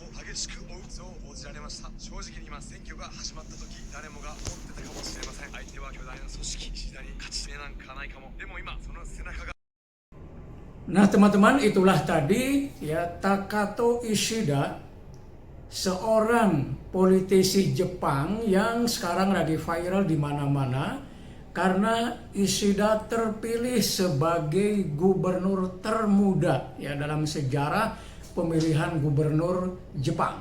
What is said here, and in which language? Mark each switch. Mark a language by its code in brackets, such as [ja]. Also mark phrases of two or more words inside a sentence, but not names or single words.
[ja] しく追うそう報じられました。正直に言います。選挙が始まった時、誰もが思ってたかもしれません。相手は巨大な組織、石田に勝ち目なんかないかも。でも今、その背中が。 [id] Nah teman-teman, itulah tadi ya Takato Ishida, seorang politisi Jepang yang sekarang lagi viral di mana-mana karena Ishida terpilih sebagai gubernur termuda ya dalam sejarah pemilihan gubernur Jepang.